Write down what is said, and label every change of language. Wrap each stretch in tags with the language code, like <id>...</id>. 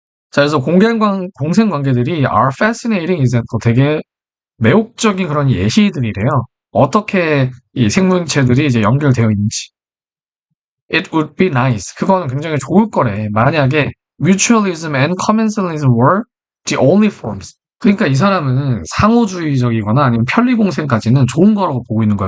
<ko>자, 그래서 공생 관계들이</ko> <en>are fascinating,</en> <ko>이제 또 되게 매혹적인 그런 예시들이래요. 어떻게 이 생물체들이 이제 연결되어 있는지.</ko> <en>It would be nice.</en> <ko>그거는 굉장히 좋을 거래. 만약에</ko> <en>mutualism and commensalism were the only forms.</en> <ko>그러니까 이 사람은 상호주의적이거나 아니면 편리공생까지는 좋은 거라고 보고 있는 거야.</ko>